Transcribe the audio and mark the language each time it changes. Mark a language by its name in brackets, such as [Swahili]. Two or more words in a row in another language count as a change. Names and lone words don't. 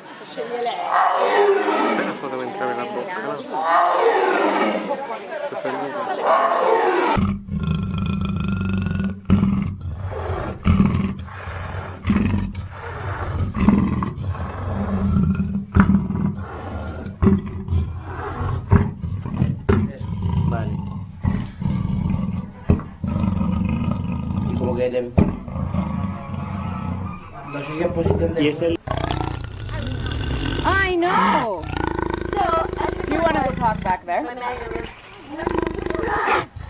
[Italian] Appena devo entrare la bocca, no? Si fa niente. [Spanish] Vale. Y como que no sé si en posición de... Y es el... [English] I know. So, You want to go talk back there? my name is